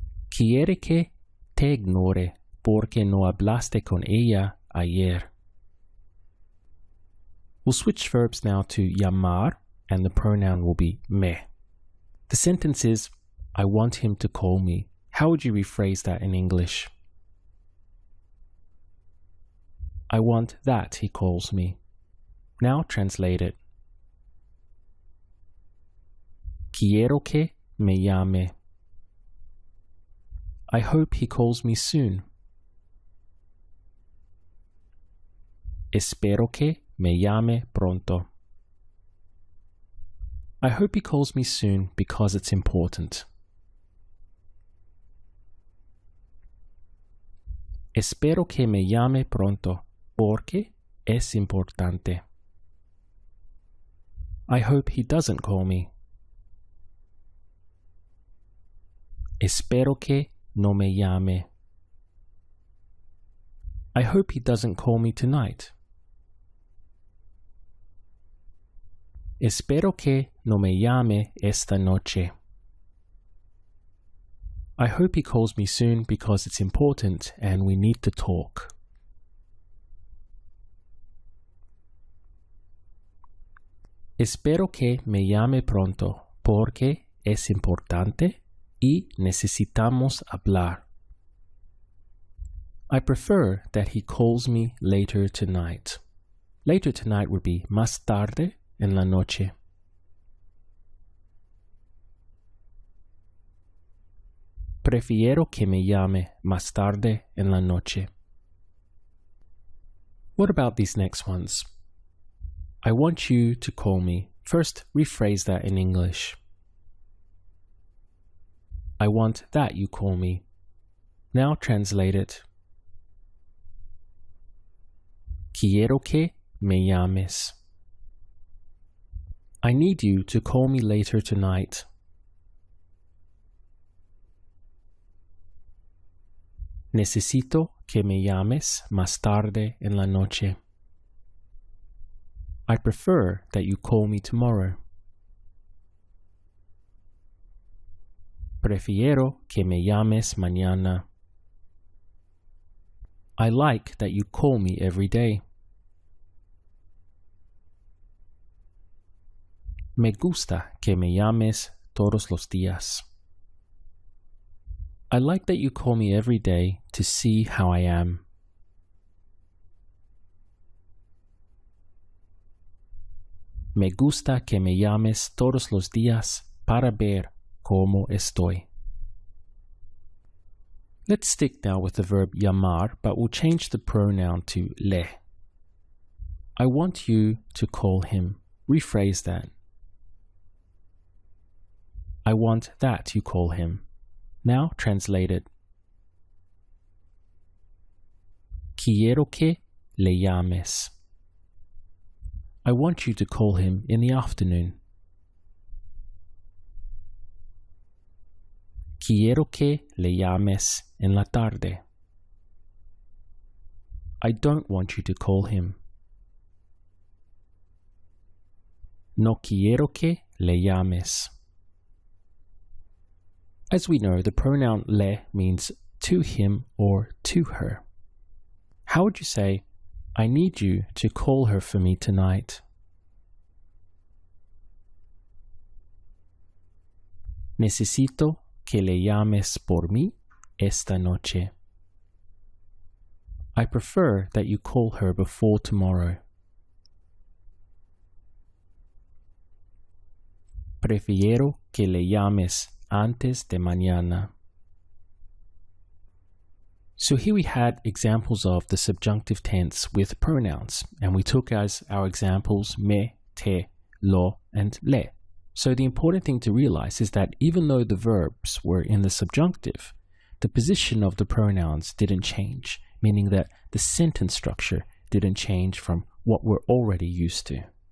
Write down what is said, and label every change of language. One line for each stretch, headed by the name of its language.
Spanish: Quiere que te ignore porque no hablaste con ella ayer.
English: We'll switch verbs now to llamar, and the pronoun will be me. The sentence is, I want him to call me. How would you rephrase that in English? I want that he calls me. Now translate it.
Spanish: Quiero que me llame.
English: I hope he calls me soon.
Spanish: Espero que me llame pronto.
English: I hope he calls me soon because it's important.
Spanish: Espero que me llame pronto, porque es importante.
English: I hope he doesn't call me.
Spanish: Espero que no me llame.
English: I hope he doesn't call me tonight.
Spanish: Espero que no me llame esta noche.
English: I hope he calls me soon because it's important and we need to talk.
Spanish: Espero que me llame pronto porque es importante y necesitamos hablar.
English: I prefer that he calls me later tonight. Later tonight would be
Spanish: más tarde en la noche. Prefiero que me llame más tarde en la noche.
English: What about these next ones? I want you to call me. First, rephrase that in English. I want that you call me. Now translate it.
Spanish: Quiero que me llames.
English: I need you to call me later tonight.
Spanish: Necesito que me llames más tarde en la noche.
English: I prefer that you call me tomorrow.
Spanish: Prefiero que me llames mañana.
English: I like that you call me every day.
Spanish: Me gusta que me llames todos los días.
English: I like that you call me every day to see how I am.
Spanish: Me gusta que me llames todos los días para ver cómo estoy.
English: Let's stick now with the verb llamar, but we'll change the pronoun to le. I want you to call him. Rephrase that. I want that you call him. Now translate it.
Spanish: Quiero que le llames.
English: I want you to call him in the afternoon.
Spanish: Quiero que le llames en la tarde.
English: I don't want you to call him.
Spanish: No quiero que le llames.
English: As we know, the pronoun le means to him or to her. How would you say, I need you to call her for me tonight?
Spanish: Necesito que le llames por mí esta noche.
English: I prefer that you call her before tomorrow.
Spanish: Prefiero que le llames antes de mañana.
English: So here we had examples of the subjunctive tense with pronouns, and we took as our examples me, te, lo, and le. So the important thing to realize is that even though the verbs were in the subjunctive, the position of the pronouns didn't change, meaning that the sentence structure didn't change from what we're already used to.